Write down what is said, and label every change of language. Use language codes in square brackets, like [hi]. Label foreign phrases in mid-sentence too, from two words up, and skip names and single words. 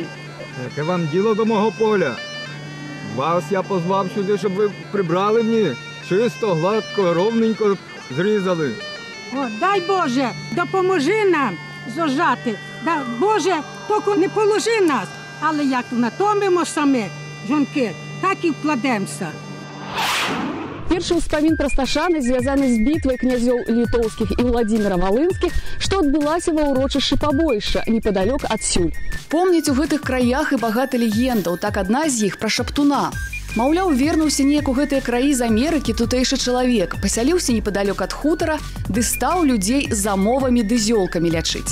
[uk] Яке вам діло до мого поля? Вас я позвав сюди, щоб ви прибрали мені. Чисто, гладко, ровненько зрізали. О, дай Боже, допоможи нам зожати. Да, Боже, тільки не положи нас. Але як натомимо самі, жінки, так і вкладемося. [be] Першы ўспамін пра Сташаны звязаны з бітвай князёў літоўскіх і Владзіміра Валынскіх, што адбылася ва ўрочышчы Пабойша, непадалёк адсюль. Помняць у гэтых краях і багата легендаў, так адна з іх пра Шаптуна. Маўляў, вернуўся неяк у гэтыя краі з Амерыкі тутэйшы чалавек, пасяліўся непадалёк ад хутара, ды стаў людзей замовамі ды зёлкамі лячыць.